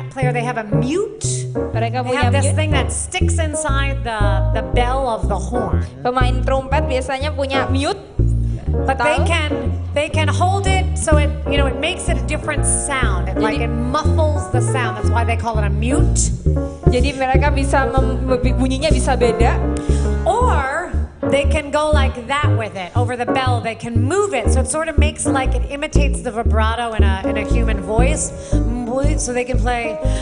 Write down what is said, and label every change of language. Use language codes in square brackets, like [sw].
[en] They have a mute. They have this thing that sticks inside the bell of the horn. [id] Pemain trompet biasanya punya mute. [en] But they can hold it so it makes it a different sound. It muffles the sound. That's why they call it a mute. [id] Jadi mereka bisa bunyinya bisa beda. [en] Or they can go like that with it over the bell. They can move it so it sort of makes like it imitates the vibrato in a human voice. So they can play.